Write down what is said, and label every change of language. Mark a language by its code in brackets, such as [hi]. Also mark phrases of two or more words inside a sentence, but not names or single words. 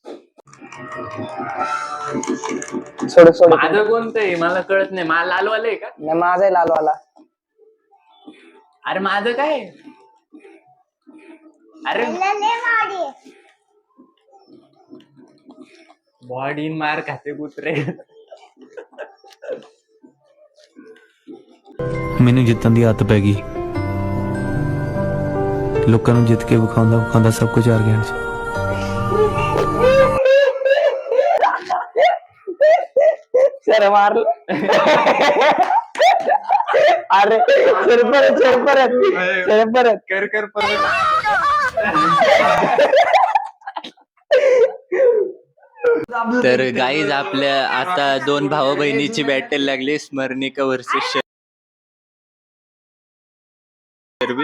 [mr] माझं कोणतं आहे मला कळत नाही. मला लालवाला आहे का? नाही, माझा आहे लालवाला. अरे माझं काय? अरे बॉडी मार खाते कुत्रे. [pa] ਮੈਨੂੰ ਜਿੱਤਣ ਦੀ ਆਦਤ ਪੈ ਗਈ। ਲੋਕਾਂ ਨੂੰ ਜਿੱਤ ਕੇ ਵਿਖਾਉਂਦਾ ਸਭ ਕੁਝ ਹਾਰ ਗਿਆ। [mr] सर मारलं. अरे परत कर परत. तर गाईज आपल्या आता दोन भाऊ बहिणीची बॅटल लागली, स्मरणिका वर्सेस शर्विल.